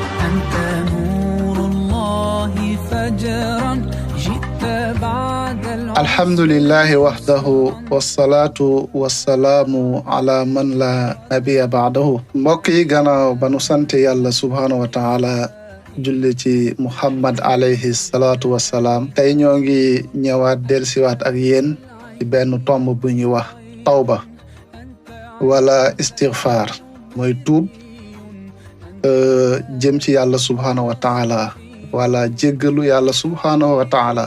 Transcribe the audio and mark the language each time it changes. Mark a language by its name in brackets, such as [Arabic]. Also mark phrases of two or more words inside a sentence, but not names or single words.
[Arabic] أنت نور الله فجرا جئت بعد الحمد لله وحده والصلاة والسلام على من لا نبي بعده. [Wolof] mbokk yi gannaaw ba nu sant yàlla [Arabic] سبحانه وتعالى [Wolof] julli ci Muhammad [Arabic] عليه الصلاة والسلام, [Wolof] tey ñoo ngi ñëwaat delsiwaat ak yéen ci benn tomb bu ñuy wax tawba wala istighfar, mooy tuub jëm ci yàlla [Arabic] سبحانه وتعالى [Wolof] wala jéggalu yàlla [Arabic] سبحانه وتعالى.